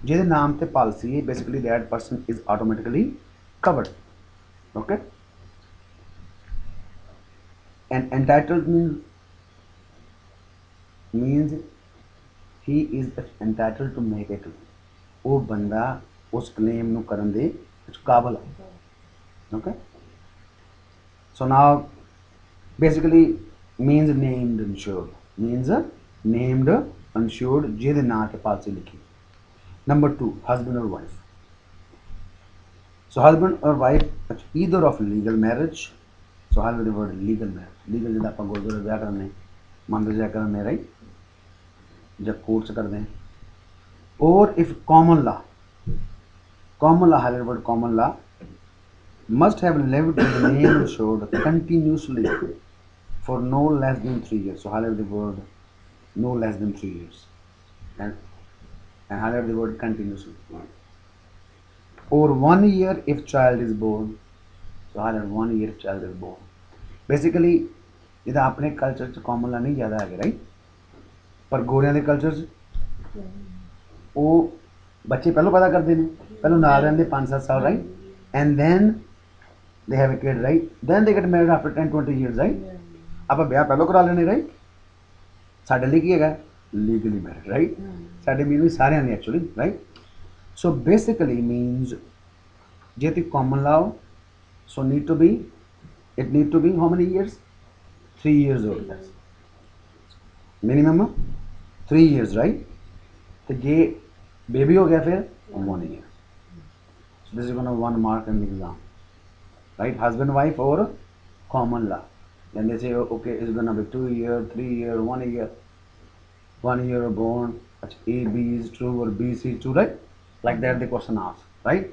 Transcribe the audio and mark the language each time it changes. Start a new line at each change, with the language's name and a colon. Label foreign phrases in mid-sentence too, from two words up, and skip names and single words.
Punjabi: ਜਿਹਦੇ ਨਾਮ ਤੇ policy ਹੈ,
English: basically that person is automatically covered. Okay. And entitled means he is entitled to make a claim.
Punjabi: ਉਹ ਬੰਦਾ ਉਸ claim ਨੂੰ ਕਰਨ ਦੇ ਕਾਬਲ ਹੈ.
English: Okay. So now basically means named insured, means named insured
Punjabi: ਜਿਹਦੇ ਨਾਂ ਤੇ ਪਾਲਿਸੀ ਲਿਖੀ.
English: Number 2, husband or wife. So husband or wife either of legal marriage. So highlight the word legal marriage.
Punjabi: Legal ਜਿਹਦਾ ਆਪਾਂ ਗੁਰਦੁਆਰੇ ਵਿਆਹ ਕਰਨੇ, ਮੰਦਰ ਜਾ ਕਰਨੇ, right? ਜਾਂ ਕੋਰਟ ਚ ਕਰਦੇ हैं.
English: Or if common law, highlight the word common law, must have lived with the name insured continuously for no less than 3 years. So highlight the word no less than 3 years and highlight the word continuously. Or 1 year if child is born. So highlight 1 year if child is born.
Punjabi: Basically ਇਹਦਾ ਆਪਣੇ ਕਲਚਰ ਚ
English: common law
Punjabi: ਨਹੀਂ ਜ਼ਿਆਦਾ ਹੈਗੇ, ਰਾਈਟ? ਪਰ ਗੋਰਿਆਂ ਦੇ ਕਲਚਰ ਚ ਉਹ ਬੱਚੇ ਪਹਿਲਾਂ ਪੈਦਾ ਕਰਦੇ ਨੇ, ਪਹਿਲਾਂ ਨਾਲ ਰਹਿੰਦੇ 5-7 ਸਾਲ, ਰਾਈਟ?
English: And then they have a kid, right? Then they get married after 10-20 years, right?
Punjabi: ਆਪਾਂ ਵਿਆਹ ਪਹਿਲਾਂ ਕਰਾ ਲੈਣੇ, ਰਾਈਟ? ਸਾਡੇ ਲਈ ਕੀ ਹੈਗਾ?
English: legally married,
Punjabi: ਰਾਈਟ? ਸਾਡੇ ਮੀਨ ਵੀ ਸਾਰਿਆਂ ਨੇ ਐਕਚੁਅਲੀ, ਰਾਈਟ?
English: So basically means
Punjabi: ਜੇ ਤੇ
English: common law, so need to be how many years? 3 years or less. Minimum 3 years, right?
Punjabi: ਤੇ ਜੇ ਬੇਬੀ ਹੋ ਗਿਆ ਫਿਰ 1 year.
English: So this is gonna 1 mark in the exam. Right, husband, wife, or common law. Then they say, okay, it's gonna be 2 year, 3 year, 1 year, 1 year born. A, B is true or B, C true, right? Like that the question asks, right?